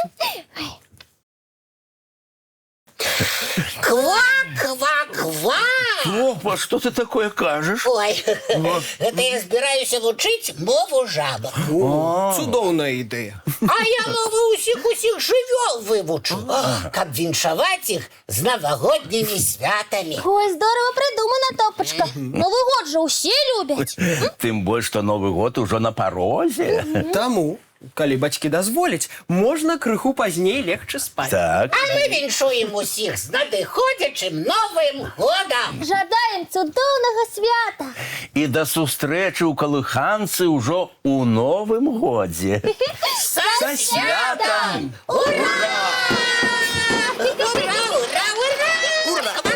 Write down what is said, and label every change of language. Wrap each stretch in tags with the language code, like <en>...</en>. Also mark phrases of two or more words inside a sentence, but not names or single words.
<ru>Ква-ква-ква! Топа, что ты такое кажешь?</ru> <be>Ой, гэта я збіраюся вучыць мову жабак. Цудоўная ідэя. А я мову усіх жывёл вывучу, каб віншаваць іх з навагоднімі святамі.</be> <ru>Ой, здорово придумано, Топочка. Новый год же все любят. Тем больше, что Новый год уже на порозе.</ru> <be>Таму, калі бацькі дазволяць, можна крыху пазней легче спаць. Так. А мы віншуем усіх з надыходзячым Новым годам. Жадаем цудоўнага свята. И до сустрэчы ў калыханцы ўжо ў Новым годзе. Са святам! Ура! Ура, ура, ура! Ура!</be>